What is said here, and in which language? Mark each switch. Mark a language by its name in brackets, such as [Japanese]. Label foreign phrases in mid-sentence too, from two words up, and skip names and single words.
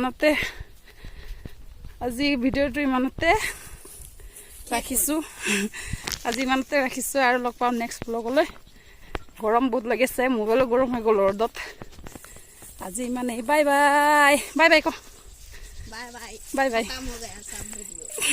[Assamese] ভিডিঅ'টো ইমানতে ৰাখিছোঁ আৰু লগ পাম নেক্সট ব্লগলৈ গৰম বহুত লাগিছে মোবাইলো গৰম হৈ গ'ল ৰ'দত আজি ইমানেই [English] bye bye [Assamese] ক [English] bye bye bye bye. [Hindi] खत्म हो गया सब वीडियो।